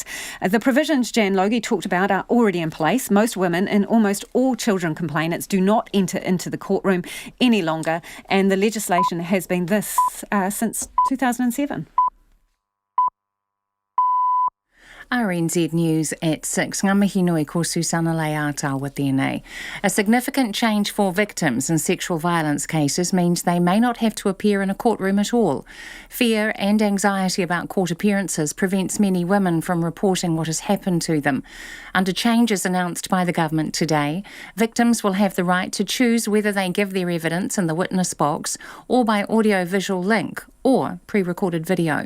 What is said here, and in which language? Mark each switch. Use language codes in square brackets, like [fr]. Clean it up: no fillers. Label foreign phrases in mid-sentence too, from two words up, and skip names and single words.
[en] The provisions Jan Logie talked about are already in place. Most women and almost all children complainants do not enter into the courtroom any longer, and the legislation has been this since 2007. RNZ News at 6. [mi] Ngā mihi nui ko Susana Leata-awa tēnei. [en] A significant change for victims in sexual violence cases means they may not have to appear in a courtroom at all. Fear and anxiety about court appearances prevents many women from reporting what has happened to them. Under changes announced by the government today, victims will have the right to choose whether they give their evidence in the witness box or by audio-visual link or pre-recorded video.